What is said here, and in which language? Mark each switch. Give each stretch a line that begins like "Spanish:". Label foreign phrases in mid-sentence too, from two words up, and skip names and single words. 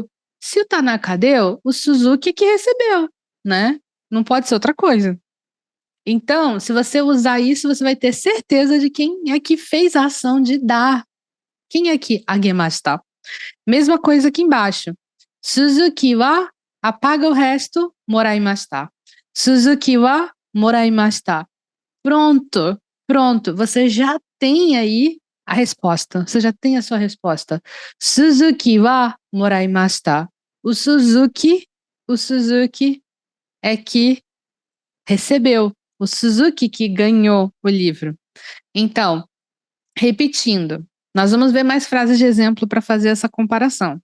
Portuguese: Se o Tanaka deu, o Suzuki que recebeu, né? Não pode ser outra coisa. Então, se você usar isso, você vai ter certeza de quem é que fez a ação de dar. Quem é que agemashita? Mesma coisa aqui embaixo. Suzuki wa Apaga o resto,
Japanese: moraimashita. 鈴木はもらいました.
Portuguese: Pronto, pronto. Você já tem aí a resposta. Você já tem a sua resposta.
Japanese: 鈴木はもらいました.
Portuguese: O Suzuki é que recebeu. O Suzuki que ganhou o livro. Então, repetindo, nós vamos ver mais frases de exemplo para fazer essa comparação.